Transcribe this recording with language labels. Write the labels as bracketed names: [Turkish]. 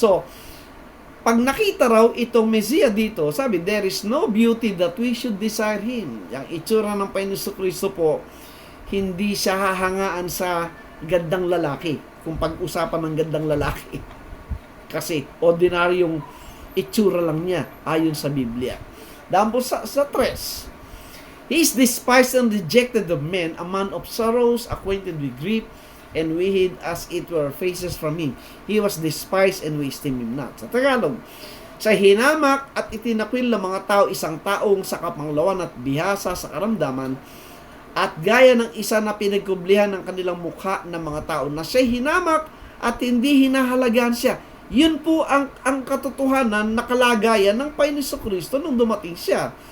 [Filipino] So, pag nakita raw itong Mesiya dito, sabi, [English] there is no beauty that we should desire Him. [Filipino] Yung itsura ng Panginoon Kristo po, hindi siya hahangaan sa gandang lalaki, kung pag-usapan ng gandang lalaki. Kasi, ordinaryong itsura lang niya, ayon sa Biblia. Dahil po sa 3, [English] He is despised and rejected of men, a man of sorrows, acquainted with grief, and we hid as it were faces from Him. He was despised and we esteemed Him not. [Filipino] Sa Tagalog, sa hinamak at itinakwil ng mga tao, isang taong sa kapanglawan at bihasa sa karamdaman, at gaya ng isa na pinagkublihan ng kanilang mukha ng mga tao, na siya hinamak at hindi hinahalagahan siya. Yun po ang katotohanan na kalagayan ng Panginoon Kristo nung dumating siya.